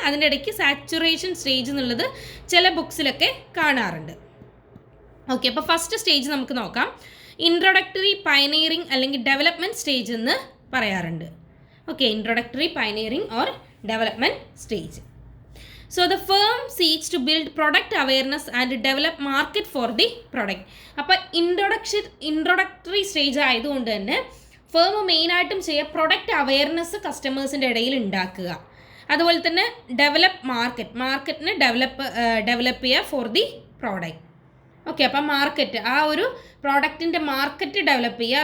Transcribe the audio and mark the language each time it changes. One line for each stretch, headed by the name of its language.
Malayalam: അതിൻ്റെ ഇടയ്ക്ക് saturation stage എന്നുള്ളത് ചില ബുക്സിലൊക്കെ കാണാറുണ്ട്. ഓക്കെ, അപ്പോൾ ഫസ്റ്റ് സ്റ്റേജ് നമുക്ക് നോക്കാം. ഇൻട്രൊഡക്ടറി, പയനീറിങ് അല്ലെങ്കിൽ ഡെവലപ്മെൻറ്റ് സ്റ്റേജ് എന്ന് പറയാറുണ്ട്.
English: Okay, introductory, pioneering or development stage. So the firm seeks to build product awareness and develop market for the product.
Malayalam: അപ്പോൾ ഇൻട്രൊഡക്ടറി സ്റ്റേജ് ആയതുകൊണ്ട് തന്നെ ഫേം മെയിനായിട്ടും ചെയ്യുക പ്രൊഡക്റ്റ് അവയർനെസ് കസ്റ്റമേഴ്സിൻ്റെ ഇടയിൽ ഉണ്ടാക്കുക. അതുപോലെ തന്നെ മാർക്കറ്റിനെ ഡെവലപ്പ് ചെയ്യുക
English: For the product.
Malayalam: ഓക്കെ, അപ്പം മാർക്കറ്റ്, ആ ഒരു പ്രോഡക്റ്റിൻ്റെ മാർക്കറ്റ് ഡെവലപ്പ് ചെയ്യുക.